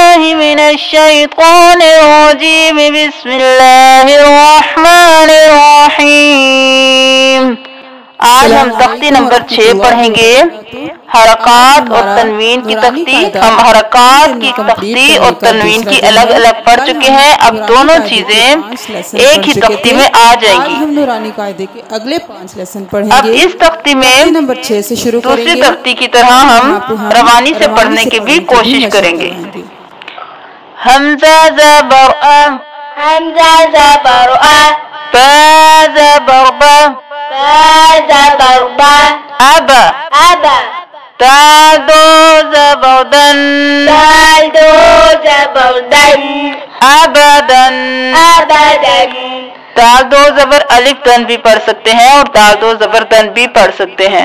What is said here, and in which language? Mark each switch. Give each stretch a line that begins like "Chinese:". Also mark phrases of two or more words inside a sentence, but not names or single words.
Arabic: من الشيطان الرجيم بسم الله الرحمن الرحيم.
Urdu: آج ہم تختی نمبر 6 پڑھیں گے، حرکات اور تنوین کی تختی. ہم حرکات کی تختی اور تنوین کی الگ الگ پڑھ چکے ہیں. اب دونوں چیزیں ایک ہی تختی میں آ جائیں گی. ہم نورانی قاعدے کے اگلے 5 لیسن پڑھیں گے. اب اس تختی میں نمبر 6 سے شروع کریں گے. دوسری تختی کی طرح ہم روانی سے پڑھنے کی بھی کوشش کریں گے. حمزہ زبر ا، حمزہ زبر ا، با زبر با، با زبر با، ابا، ابا، دال دو زبر دن، دال دو زبر دن، ابدن. ابدن، دال دو زبر الف دن بھی پڑھ سکتے ہیں اور دال دو زبر دن بھی پڑھ سکتے ہیں.